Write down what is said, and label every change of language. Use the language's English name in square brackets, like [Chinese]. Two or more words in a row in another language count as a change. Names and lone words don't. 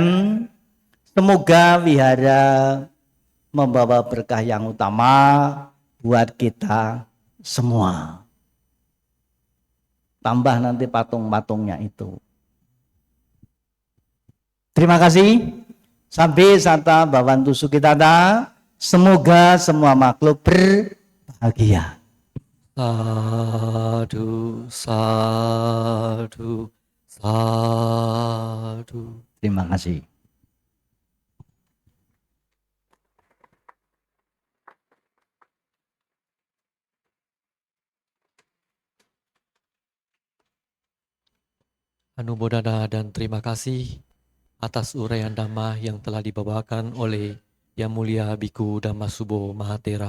[Indonesian] Semoga wihara membawa berkah yang utama buat kita semua. Tambah nanti patung-patungnya itu. Terima kasih. [Pali] Sampai sata bawantu sukitata. [Indonesian] Semoga semua makhluk berbahagia. [Pali] Sadu, sadu, sadu. [Indonesian] Terima kasih. Anumodana dan terima kasih atas uraian Dhamma yang telah dibawakan oleh Yang Mulia Biku Dhammasubho Mahatera.